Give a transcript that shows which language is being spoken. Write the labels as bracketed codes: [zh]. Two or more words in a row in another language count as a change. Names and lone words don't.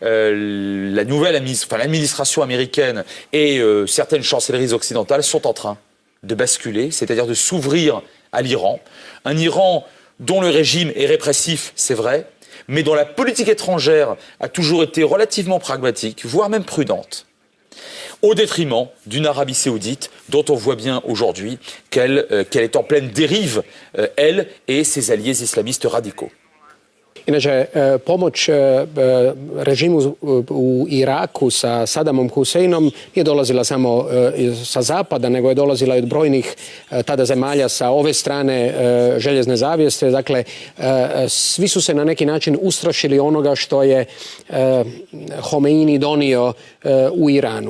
[fr] la nouvelle l'administration américaine et certaines chancelleries occidentales sont en train de basculer, c'est-à-dire de s'ouvrir à l'Iran, un Iran dont le régime est répressif, c'est vrai, mais dont la politique étrangère a toujours été relativement pragmatique, voire même prudente, au détriment d'une Arabie saoudite dont on voit bien aujourd'hui qu'elle est en pleine dérive, elle et ses alliés islamistes radicaux. [hr] Inače, pomoć režimu u Iraku sa Saddamom Huseinom nije dolazila samo sa zapada, nego je dolazila i od brojnih tada zemalja sa ove strane željezne zavjese. Dakle, svi su se na neki način ustrašili onoga što je Homeini donio u Iranu.